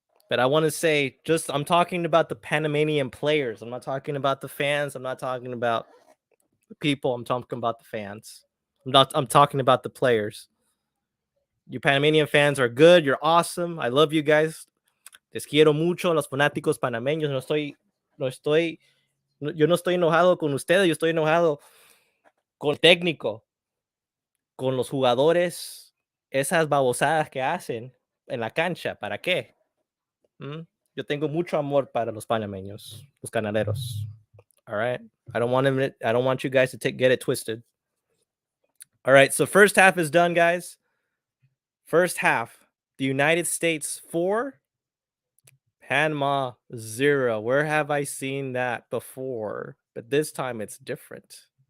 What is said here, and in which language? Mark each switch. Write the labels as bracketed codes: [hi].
[en] But I want to say, I'm talking about the Panamanian players. I'm not talking about the fans. I'm not talking about the people. I'm talking about the fans. I'm talking about the players. You Panamanian fans are good. You're awesome. I love you guys. [es] Les quiero mucho, los fanáticos panameños. Yo no estoy enojado con ustedes. Yo estoy enojado con el técnico, con los jugadores, esas babosadas que hacen en la cancha. ¿Para qué? Yo tengo mucho amor para los panameños, los ganaderos. [en] All right. I don't want you guys to get it twisted. All right. So first half is done, guys. First half, the United States 4, Panama 0. Where have I seen that before? But this time it's different.